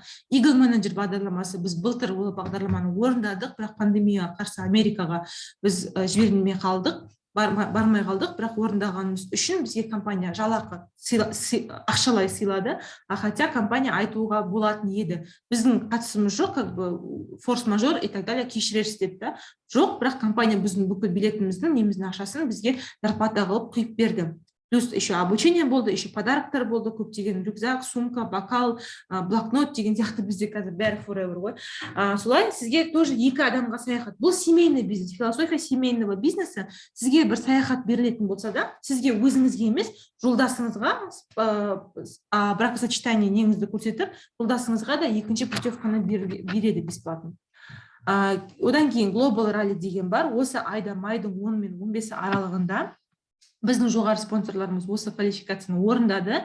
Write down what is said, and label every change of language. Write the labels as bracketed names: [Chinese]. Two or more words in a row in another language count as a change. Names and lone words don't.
[Kazakh] Eagle менеджер бағдарламасы, біз былтыр ол бағдарламаны орындадық, бірақ пандемияға қарсы Америкаға біз жібермей қалдық. Бармай қалдық, бірақ орындағанымыз үшін бізге компания жалақы ақшалай сыйлады, хотя компания айтуға болатын еді. Біздің қатысымыз жоқ, [Russian] как бы форс-мажор и так далее, [Kazakh] кешірерсіз деп та. Жоқ, бірақ компания біздің бүкіл билетіміздің, неміздің ақшасын бізге зарплата қылып құйып берді. [Russian] Плюс еще обучение [Kazakh] болды, еще подароктар болды, көптеген рюкзак, сумка, бокал, блокнот деген сияқты бізде қазір бәрі forever ғой. Солай сізге тоже 2 адамға саяхат. Бұл [Russian] семейный бизнес, философия семейного бизнеса. [Kazakh] Сізге бір саяхат берілетін болса да, сізге өзіңізге емес, жолдасыңызға бракосочетание неңізді көрсетіп, жолдасыңызға да екінші путевканы береді бесплатно. Одан кейін Global Rally деген бар. Осы айда майдың 10 мен 15 аралығында біздің жоғары спонсорларымыз осы квалификацияны орындады.